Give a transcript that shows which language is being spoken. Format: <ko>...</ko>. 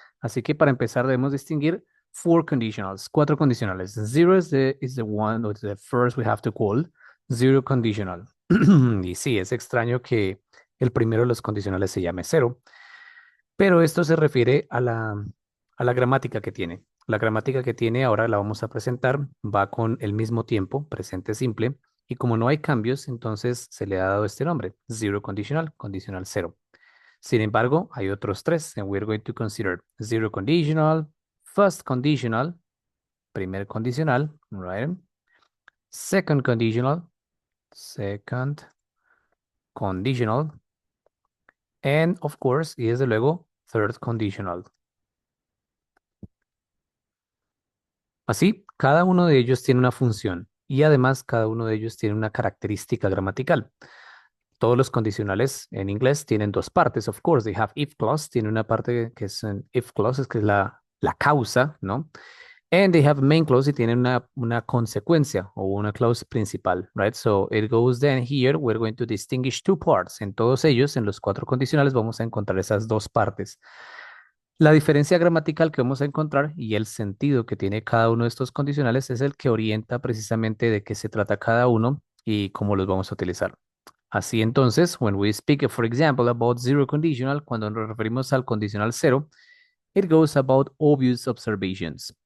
<es>Así que para empezar, debemos distinguir</es> <en>four conditionals,</en> <es>cuatro condicionales.</es> <en>Zero is the one, or the first we have to call zero conditional.</en> <es>Y sí, es extraño que el primero de los condicionales se llame cero, pero esto se refiere a la gramática que tiene. La gramática que tiene ahora la vamos a presentar, va con el mismo tiempo, presente simple, y como no hay cambios, entonces se le ha dado este nombre, zero conditional, condicional cero. Sin embargo, hay otros tres,</es> <en>and we're going to consider zero conditional, first conditional,</en> <es>primer condicional,</es> <en>right? Second conditional, second conditional, and of course,</en> <es>y desde luego,</es> <en>third conditional.</en> <es>Así, cada uno de ellos tiene una función y además cada uno de ellos tiene una característica gramatical. Todos los condicionales en inglés tienen dos partes,</es> <en>of course. They have if clause,</en> <es>tiene una parte que es un if clause, es que es la causa, ¿no?</es> <en>And they have main clause</en> <es>y tienen una consecuencia o una clause principal, right?</es> <en>So it goes then here, we're going to distinguish two parts.</en> <es>En todos ellos, en los cuatro condicionales, vamos a encontrar esas dos partes. La diferencia gramatical que vamos a encontrar y el sentido que tiene cada uno de estos condicionales es el que orienta precisamente de qué se trata cada uno y cómo los vamos a utilizar. Así entonces,</es> <en>when we speak, for example, about zero conditional,</en> <es>cuando nos referimos al condicional cero,</es> <en>it goes about obvious observations.</en>